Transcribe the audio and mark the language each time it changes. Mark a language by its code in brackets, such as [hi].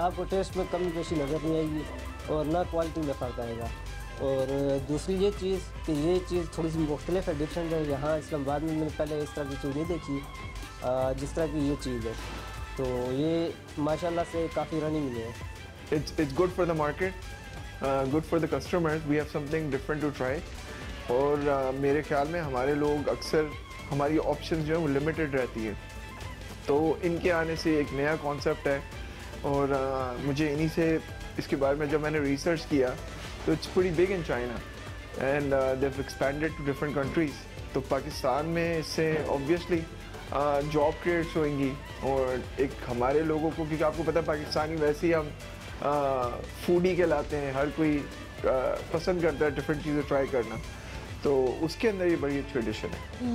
[hi] आपको टेस्ट में कमी पेशी नज़र नहीं आएगी और ना क्वालिटी में फ़र्क आएगा। और दूसरी ये चीज़ कि ये चीज़ थोड़ी सी मुख्तलिफ है, डिफरेंट है। यहाँ इस्लामाबाद में मैंने पहले इस तरह की चीज़ नहीं देखी जिस तरह की ये चीज़ है, तो ये माशाल्लाह से काफ़ी रनिंग में है। [en] It's good for the market, good for the customers. We have something different to try. [hi] और मेरे ख्याल में हमारे लोग अक्सर हमारी ऑप्शंस जो है वो लिमिटेड रहती है। तो इनके आने से एक नया कॉन्सेप्ट है और मुझे इन्हीं से इसके बारे में जब मैंने रिसर्च किया तो [en] It's pretty big in China and they have expanded to different countries. [hi] तो पाकिस्तान में इससे ऑब्वियसली जॉब क्रिएट्स होंगी और एक हमारे लोगों को, क्योंकि आपको पता है पाकिस्तानी वैसे ही हम फूडी कहलाते हैं, हर कोई पसंद करता है डिफरेंट चीज़ें ट्राई करना, तो उसके अंदर ये बड़ी अच्छी एडिशन है।